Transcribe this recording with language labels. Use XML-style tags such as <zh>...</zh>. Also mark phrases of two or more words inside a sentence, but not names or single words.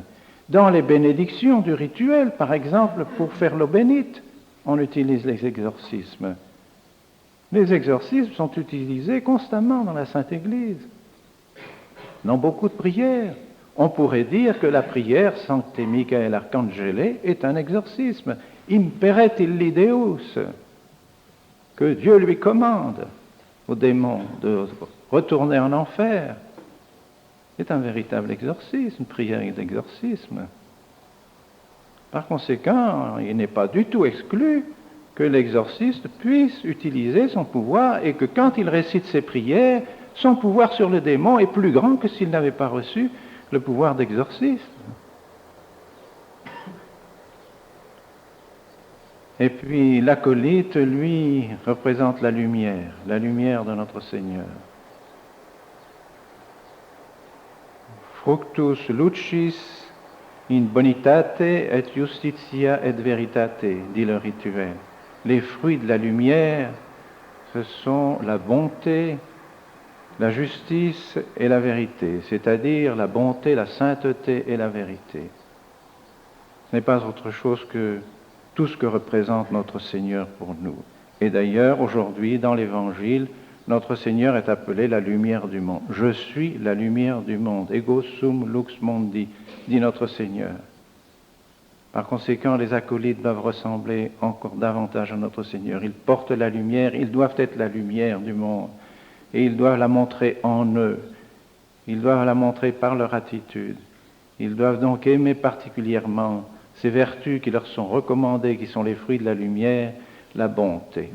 <fr>Dans les bénédictions du rituel, par exemple, pour faire l'eau bénite, on utilise les exorcismes. Les exorcismes sont utilisés constamment dans la Sainte Église. Dans beaucoup de prières, on pourrait dire que la prière Sancte Michael Arcangele est un exorcisme.</fr> <la>Imperet illi Deus,</la> <fr>que Dieu lui commande au démon de retourner en enfer. C'est un véritable exorcisme, une prière d'exorcisme. Par conséquent, il n'est pas du tout exclu que l'exorciste puisse utiliser son pouvoir et que quand il récite ses prières, son pouvoir sur le démon est plus grand que s'il n'avait pas reçu le pouvoir d'exorcisme. Et puis l'acolyte, lui, représente la lumière de notre Seigneur.</fr> <la>Fructus lucis in bonitate et justitia et veritate,</la> <fr>dit le rituel. Les fruits de la lumière, ce sont la bonté, la justice et la vérité, c'est-à-dire la bonté, la sainteté et la vérité. Ce n'est pas autre chose que tout ce que représente notre Seigneur pour nous. Et d'ailleurs, aujourd'hui, dans l'Évangile, notre Seigneur est appelé la lumière du monde. Je suis la lumière du monde.</fr> <la>Ego sum lux mundi,</la> <fr>dit notre Seigneur. Par conséquent, les acolytes doivent ressembler encore davantage à notre Seigneur. Ils portent la lumière, ils doivent être la lumière du monde. Et ils doivent la montrer en eux. Ils doivent la montrer par leur attitude. Ils doivent donc aimer particulièrement ces vertus qui leur sont recommandées, qui sont les fruits de la lumière, la bonté.</fr>